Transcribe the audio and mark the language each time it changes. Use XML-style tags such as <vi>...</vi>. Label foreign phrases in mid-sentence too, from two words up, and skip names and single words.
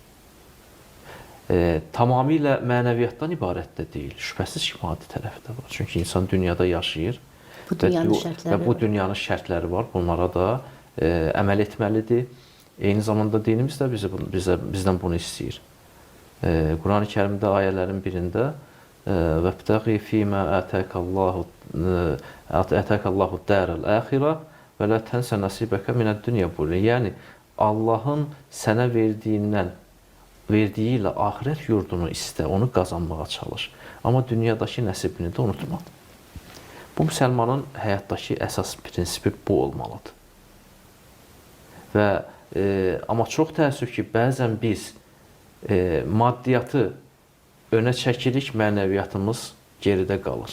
<az>Tamamilə mənəviyyatdan ibarət də deyil, şübhəsiz ki, maddi tərəfi də var. Çünki insan dünyada yaşayır və bu dünyanın şərtləri var, bunlara da əməl etməlidir. Eyni zamanda dinimiz də bizdən bunu istəyir. Quran-ı Kərimdə ayələrin birində</az> <ar>وَابْتَغِي فِي مَا آتَاكَ اللّٰهُ الدَّارَ الْآخِرَةِ وَلَا تَنْسَ نَصِيبَكَ مِنَ الدُّنْيَا buyuruyor.</ar> <az>Yəni, Allahın sənə verdiyi ilə axirət yurdunu istə, onu qazanmağa çalış. Amma dünyadakı nəsibini də unutma. Bu, müsəlmanın həyatdakı əsas prinsipi bu olmalıdır. Amma çox təəssüf ki, bəzən biz maddiyyatı önə çəkirik, mənəviyyatımız geridə qalır.</az>